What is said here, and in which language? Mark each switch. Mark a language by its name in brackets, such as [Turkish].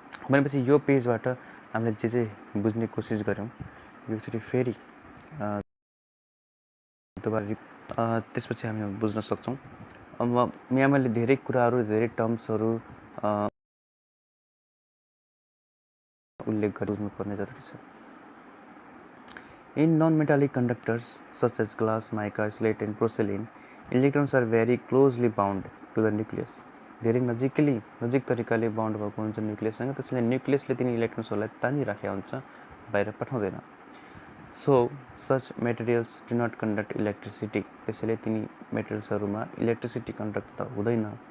[Nepali] भनेपछि यो पेजबाट हामीले जे बुझ्ने कोसिस गऱ्यौँ यो फेरि त्यसपछि हामी बुझ्न सक्छौँ। अब यहाँ मैले धेरै कुराहरू, धेरै टर्म्सहरू उल्लेख गर्नुपर्ने जरुरी छ। [English] In non-metallic conductors such as glass, mica, slate and porcelain, electrons are very closely bound to the nucleus. [Nepali] धेरै नजिक तरिकाले बाउन्ड भएको हुन्छ न्युक्लियससँग, त्यसैले न्युक्लियसले तिनी इलेक्ट्रोन्सहरूलाई तानिराखेको हुन्छ, बाहिर पठाउँदैन। [English] so such materials do not conduct electricity, [Nepali] त्यसैले तिनी मेटेरियल्सहरूमा इलेक्ट्रिसिटी कन्डक्ट त हुँदैन।